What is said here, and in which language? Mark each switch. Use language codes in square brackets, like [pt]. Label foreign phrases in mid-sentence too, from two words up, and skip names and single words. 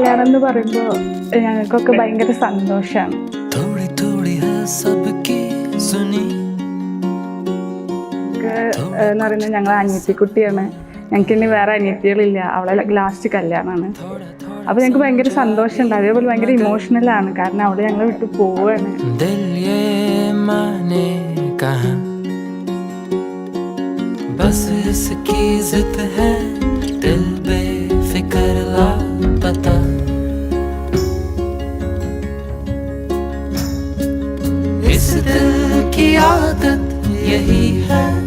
[ml] എന്ന് പറയുമ്പോൾ ഞങ്ങൾക്കൊക്കെ ഭയങ്കര സന്തോഷമാണ്. എന്ന് പറയുന്നത് ഞങ്ങൾ അനിയത്തിക്കുട്ടിയാണ്. ഞങ്ങൾക്ക് ഇനി വേറെ അനിയത്തികളില്ല. അവളെ ലാസ്റ്റ് കല്യാണമാണ്. അപ്പോൾ ഞങ്ങൾക്ക് ഭയങ്കര സന്തോഷമുണ്ട്. അതേപോലെ ഭയങ്കര ഇമോഷണലാണ്. കാരണം അവളെ ഞങ്ങളെ വിട്ട് പോവുകയാണ്. [hi] बस इसकी जिद है दिल बेफिक्र लापता इस दिल की आदत यही है